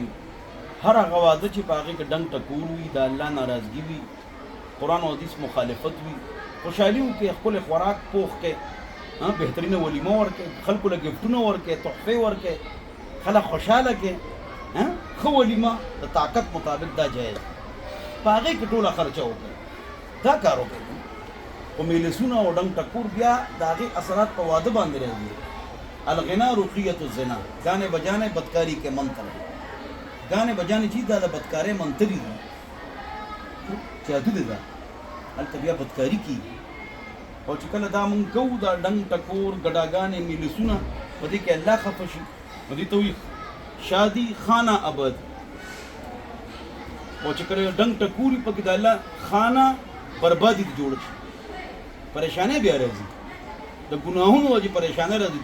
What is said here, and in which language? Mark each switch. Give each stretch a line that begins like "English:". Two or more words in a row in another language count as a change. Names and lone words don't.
Pashto: هر هغه واده چې په هغې کې ډنګ ټکور وي، د الله ناراضګي وي، قرآن او حدیث مخالفت وي، خوشحالي وکړي، ښکلی خوراک پوخ کړي، بهترینه ولیمه ورکړي، خلکو له ګفټونه ورکړي، تحفې ورکړي، خلک خوشحاله کړي، ښه ولیمه د طاقت مطابق دا جایز په هغې کې ټوله خرچه وکړي، دا کار وکړي. خو میلسونه او ډنګ ټکور بیا د هغې اثرات په واده باندې راځي.
Arabic: الغنا رقیت الزنا،
Urdu: گانے بجانے بدکاری کے منتر ہے. گانے بجانے
Pashto: چی دا بدکارے منتری دی جادو دی دا هلته بیا بدکاری کی. او چې کله دا مونږ کوو دا ډنګ ټکور ګډاګانې میلسونه په دې کې الله خفه شي، نو دې ته وایي
Urdu: شادي خانه ابد.
Pashto: او چې کله ډنګ ټکور وي پکې د الله خانه بربادي ته جوړ شي، پریشانۍ بیا راځي، د ګناهونو وجې پریشانه راځي.